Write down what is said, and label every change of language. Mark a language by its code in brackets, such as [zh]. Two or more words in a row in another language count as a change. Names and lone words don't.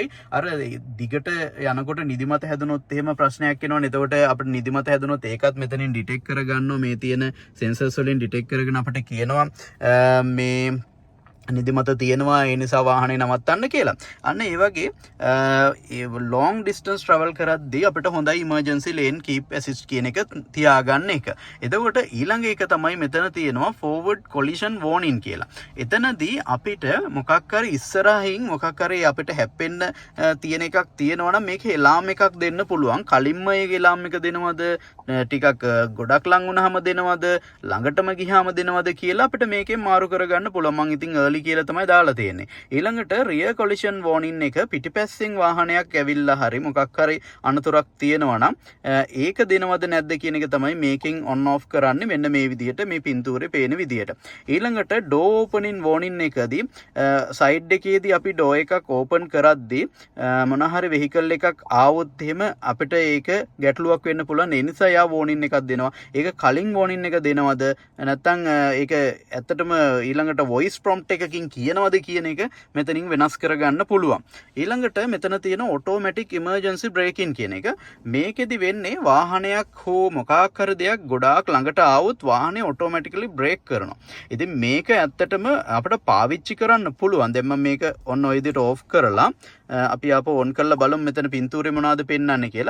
[si] අර දිගට යනකොට නිදිමත හැදුනොත් එහෙම ප්‍රශ්නයක් එනවනේ. එතකොට අපිට නිදිමත හැදුනොත් ඒකත් මෙතනින් ඩිටෙක්ට් කරගන්නවා. මේ තියෙන සෙන්සර්ස් වලින් ඩිටෙක්ට් කරගෙන අපිට කියනවා මේ නිදිමත තියෙනවා ඒ නිසා වාහනේ නවත්තන්න කියලා. අන්න ඒ වගේ [en] long distance travel [si] කරද්දී අපිට හොඳයි [en] emergency lane keep assist [si] කියන එක තියාගන්න එක. එතකොට ඊළඟ එක තමයි මෙතන තියෙනවා [en] forward collision warning [si] කියලා. එතනදී අපිට මොකක් හරි ඉස්සරහින් මොකක් හරි අපිට හැප්පෙන්න තියෙන එකක් තියෙනවා නම් මේකේ එලාම් එකක් දෙන්න පුළුවන්. කලින්ම ඒ එලාම් එක දෙනවද ටිකක් ගොඩක් ලඟ වුණාම දෙනවද ළඟටම ගියාම දෙනවද කියලා අපිට මේකෙන් මාරු කරගන්න පුළුවන්. මම ඉතින් early කියලා තමයි දාලා තියෙන්නේ. ඊළඟට [en] rear collision warning [si] එක පිටිපස්සෙන් වාහනයක් ඇවිල්ලා හරි මොකක් හරි අනතුරක් තියෙනවා නම් ඒක දෙනවද නැද්ද කියන එක තමයි මේකෙන් [en] on off [si] කරන්නේ. මෙන්න මේ විදිහට මේ පින්තූරේ පේන විදිහට. ඊළඟට [en] door opening warning [si] එකදී side එකේදී අපි door එකක් open කරද්දී මොන හරි vehicle එකක් ආවොත් එහෙම අපිට ඒක ගැටලුවක් වෙන්න පුළුවන්. ඒ නිසා යා warning එකක් දෙනවා. ඒක කලින් warning එක දෙනවද නැත්නම් ඒක ඇත්තටම ඊළඟට [en] voice prompt [si] එකකින් කියනවද කියන එක මෙතනින් වෙනස් කරගන්න පුළුවන්. ඊළඟට මෙතන තියෙන [en] automatic emergency braking [si] කියන එක. මේකෙදි වෙන්නේ වාහනයක් හෝ මොකක් හරි දෙයක් ගොඩාක් ළඟට ආවොත් වාහනේ [en] automatically brake [si] කරනවා. ඉතින් මේක ඇත්තටම අපිට පාවිච්චි කරන්න පුළුවන්. දැන් මම මේක ඔන්න ඔය විදිහට off කරලා අපි ආපහු on කරලා බලමු මෙතන පින්තූරේ මොනවද පෙන්වන්නේ කියලා.